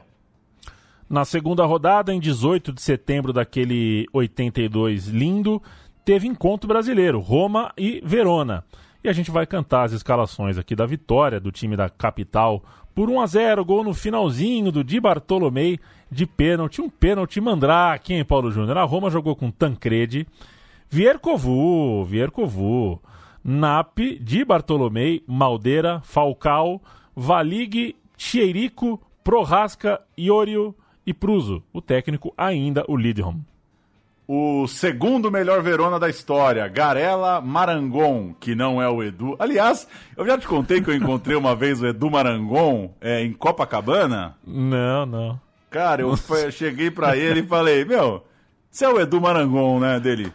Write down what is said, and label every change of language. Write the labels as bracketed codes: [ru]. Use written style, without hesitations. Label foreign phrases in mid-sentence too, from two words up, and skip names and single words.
[pt] Na segunda rodada, em 18 de setembro daquele 82 lindo, teve encontro brasileiro, Roma e Verona. E a gente vai cantar as escalações aqui da vitória do time da capital por 1-0, gol no finalzinho do Di Bartolomei de pênalti. Um pênalti mandrake, hein, Paulo Júnior? A Roma jogou com Tancredi, Viercovu, Napi, Di Bartolomei, Maldeira, Falcao, Valig, Chierico, Prohaska, Iorio e Pruso. O técnico ainda o Lidholm. O segundo melhor Verona da história, Garella Marangon, que não é o Edu. Aliás, eu já te contei que eu encontrei uma vez o Edu Marangon em Copacabana? Não. Cara, eu cheguei pra ele e falei, meu, você é o Edu Marangon, né, dele?